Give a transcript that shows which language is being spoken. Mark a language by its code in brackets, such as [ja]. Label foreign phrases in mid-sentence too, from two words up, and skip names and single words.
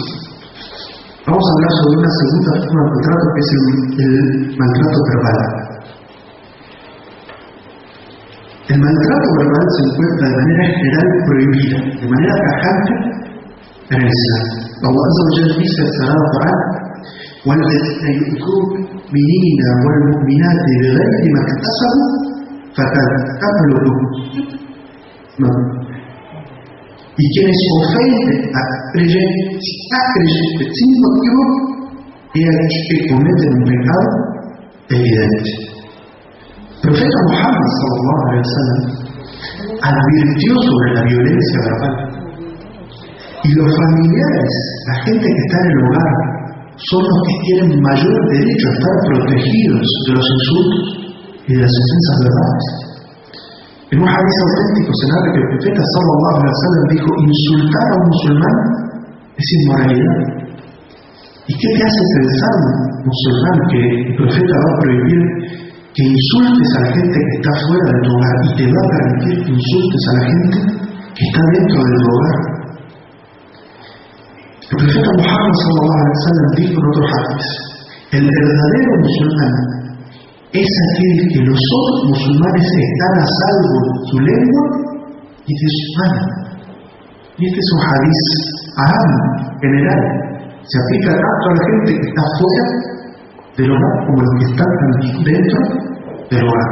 [es] Vamos a hablar sobre una segunda forma de maltrato, que es el maltrato verbal. El maltrato verbal se encuentra de manera general prohibida, de manera tajante en el Islam. [ar] الله عز وجل [es] dice en el Sagrado Corán: [ar] وَالَّذِينَ يُؤْذُونَ الْمُؤْمِنِينَ وَالْمُؤْمِنَاتِ بِغَيْرِ مَا اكْتَسَبُوا فَقَدِ احْتَمَلُوا بُهْتَانًا. [es] Y quienes ofenden a creyentes sin motivo, he aquí que cometen un pecado evidente. El profeta Muhammad [ar] صلى الله عليه وسلم [es] advirtió sobre la violencia verbal. Y los familiares, la gente que está en el hogar, son los que tienen mayor derecho a estar protegidos de los insultos y de las ofensas verbales. En un hadith auténtico se narra que el profeta [ar] صلى الله عليه وسلم [es] dijo: insultar a un musulmán es inmoralidad. ¿Y qué te hace pensar, musulmán, que el profeta va a prohibir que insultes a la gente que está fuera de tu hogar y te va a permitir que insultes a la gente que está dentro de tu hogar? El profeta Muhammad [ar] صلى الله عليه وسلم [es] dijo en otro hadith: el verdadero musulmán es aquel que los otros musulmanes están a salvo de su lengua y de su mano. Y este es un hadith general. Se aplica tanto a la gente que está fuera del hogar como a los que están dentro del hogar.